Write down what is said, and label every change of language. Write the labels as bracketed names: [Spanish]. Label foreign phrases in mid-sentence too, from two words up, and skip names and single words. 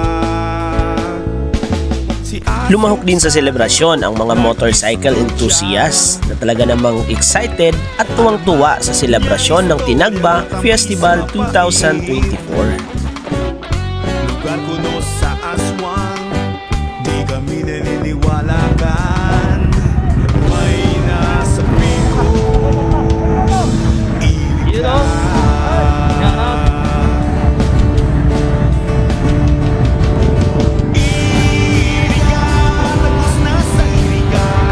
[Filipino] Lumahok din sa selebrasyon ang mga motorcycle enthusiasts na talaga namang excited at tuwang-tuwa sa selebrasyon ng Tinagba Festival 2024. [Bikol] Lugar kuno sa aswang, di kami naniniwala kan. May nasa piho, Iriga. Iriga, lagos na sa Iriga.